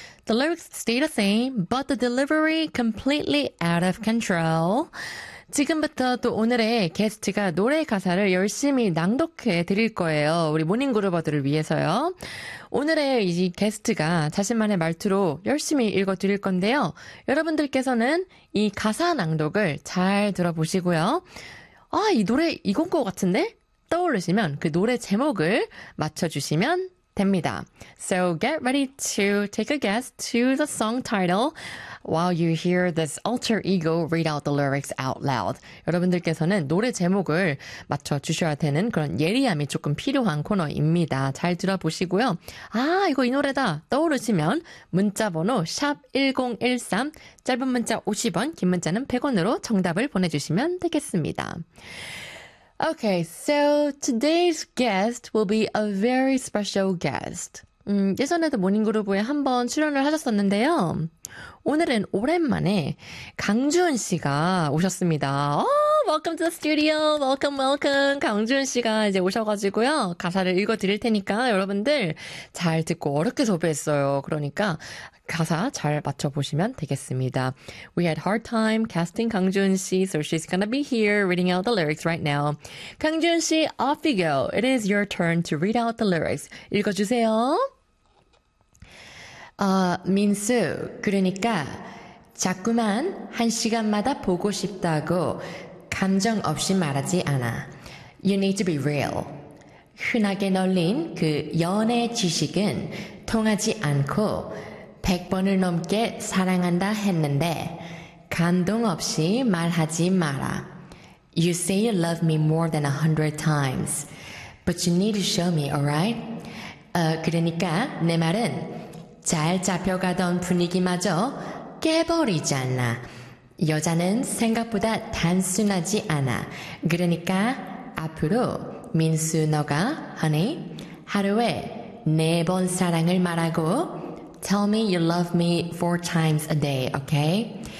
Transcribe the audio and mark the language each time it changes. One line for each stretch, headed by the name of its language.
English: The lyrics stay the same, but the delivery completely out of control.
Korean: 지금부터 또 오늘의 게스트가 노래 가사를 열심히 낭독해 드릴 거예요. 우리 모닝그루버들을 위해서요. 오늘의 이 게스트가 자신만의 말투로 열심히 읽어 드릴 건데요. 여러분들께서는 이 가사 낭독을 잘 들어보시고요. 아, 이 노래 이건 것 같은데? 떠오르시면 그 노래 제목을 맞춰주시면 됩니다.
English: So get ready to take a guess to the song title while you hear this alter ego read out the lyrics out loud.
Korean: 여러분들께서는 노래 제목을 맞춰주셔야 되는 그런 예리함이 조금 필요한 코너입니다. 잘 들어보시고요. 아, 이거 이 노래다 떠오르시면 문자번호 샵1013, 짧은 문자 50원, 긴 문자는 100원으로 정답을 보내주시면 되겠습니다.
English: Okay, so today's guest will be a very special guest.
Korean: 예전에도 모닝그루브에 한번 출연을 하셨었는데요. 오늘은 오랜만에 강주은 씨가 오셨습니다.
English: Oh, welcome to the studio. Welcome, welcome.
Korean: 강주은 씨가 이제 오셔가지고요. 가사를 읽어드릴 테니까 여러분들 잘 듣고 어렵게 소비했어요. 그러니까 가사 잘 맞춰보시면 되겠습니다.
English: We had hard time casting 강주은 씨, so she's gonna be here reading out the lyrics right now. 강주은 씨, off you go. It is your turn to read out the lyrics.
Korean: 읽어주세요. 민수, 그러니까 자꾸만 한 시간마다 보고 싶다고 감정 없이 말하지 않아.
English: You need to be real.
Korean: 흔하게 널린 그 연애 지식은 통하지 않고 100번을 넘게 사랑한다 했는데 감동 없이 말하지 마라.
English: You say you love me more than 100 times, but you need to show me, alright?
Korean: 그러니까 내 말은 잘 잡혀가던 분위기마저 깨버리지 않나. 여자는 생각보다 단순하지 않아. 그러니까 앞으로 민수 너가 honey 하루에 4번 사랑을 말하고
English: tell me you love me 4 times a day, okay?